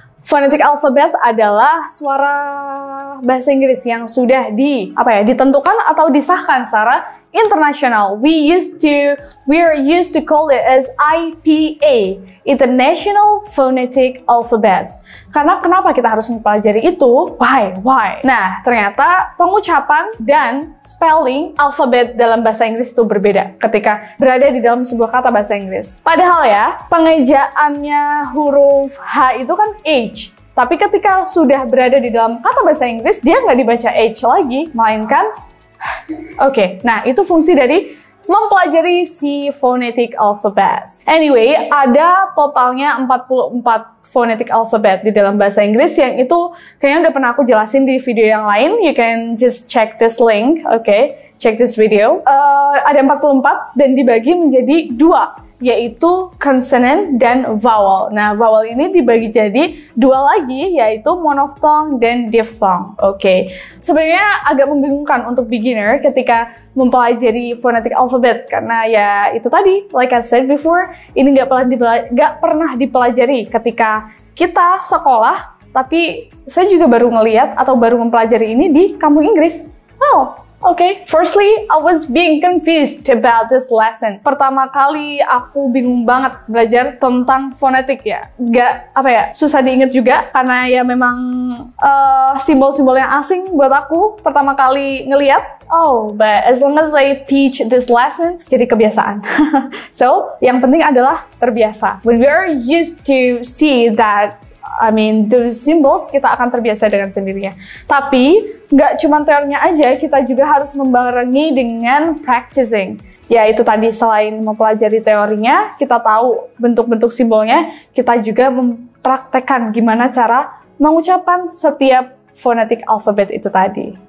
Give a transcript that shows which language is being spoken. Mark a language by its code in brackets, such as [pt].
[id] Phonetic alphabet adalah suara bahasa Inggris yang sudah ditentukan atau disahkan secara international. [en] We are used to call it as IPA, International Phonetic Alphabet. [id] Karena kenapa kita harus mempelajari itu? [en] Why? [id] Nah, ternyata pengucapan dan spelling alfabet dalam bahasa Inggris itu berbeda ketika berada di dalam sebuah kata bahasa Inggris. Padahal ya, pengejaannya huruf H itu kan H. Tapi ketika sudah berada di dalam kata bahasa Inggris, dia nggak dibaca H lagi, melainkan Oke, nah itu fungsi dari mempelajari si phonetic alphabet. Anyway, ada totalnya 44 phonetic alphabet di dalam bahasa Inggris yang itu kayaknya udah pernah aku jelasin di video yang lain. [en] You can just check this link, okay? Check this video. [id] Ada 44 dan dibagi menjadi dua, yaitu consonant dan vowel. Nah, vowel ini dibagi jadi dua lagi, yaitu monophthong dan diphthong. Oke, sebenarnya agak membingungkan untuk beginner ketika mempelajari phonetic alphabet karena ya itu tadi, [en] like I said before, [id] ini nggak pernah dipelajari ketika kita sekolah. Tapi saya juga baru ngeliat atau baru mempelajari ini di kampus Inggris. [en] Well, okay, firstly, I was being confused about this lesson. [id] Pertama kali aku bingung banget belajar tentang fonetik ya. Susah diingat juga karena ya memang simbol-simbol yang asing buat aku pertama kali ngeliat. [en] Oh, but as long as I teach this lesson, [id] jadi kebiasaan. So, yang penting adalah terbiasa. [en] When we are used to see that, those symbols, [id] kita akan terbiasa dengan sendirinya. Tapi, nggak cuma teorinya aja, kita juga harus membarengi dengan practicing. Ya, itu tadi selain mempelajari teorinya, kita tahu bentuk-bentuk simbolnya, kita juga mempraktekkan gimana cara mengucapkan setiap phonetic alphabet itu tadi.